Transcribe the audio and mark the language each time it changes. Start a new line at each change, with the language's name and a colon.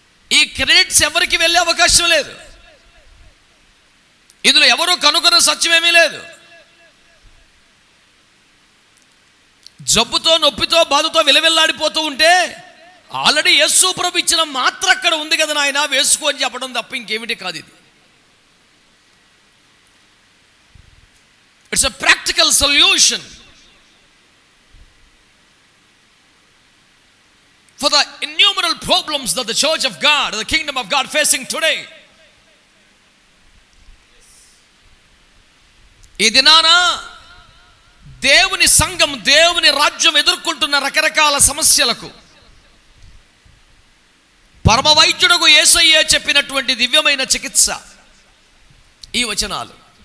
Telugu: ఈ క్రెడిట్స్ ఎవరికి వెళ్ళే అవకాశం లేదు. ఇందులో ఎవరో కనుగొన్న సత్యమేమీ లేదు. జబ్బుతో, నొప్పితో, బాధతో విలవిల్లాడిపోతూ ఉంటే ఆల్రెడీ యేసు ప్రభు ఇచ్చిన మాత్ర అక్కడ ఉంది కదా నాయన, వేసుకో అని చెప్పడం తప్ప ఇంకేమిటి కాదు. ఇది
English: It's a practical solution for the innumerable problems that the church of God, the kingdom of God facing today.
Telugu: ఈ దినాన దేవుని సంఘం, దేవుని రాజ్యం ఎదుర్కొంటున్న రకరకాల సమస్యలకు పరమ వైద్యుడకు యేసయ్యే చెప్పినటువంటి దివ్యమైన చికిత్స ఈ వచనాలు.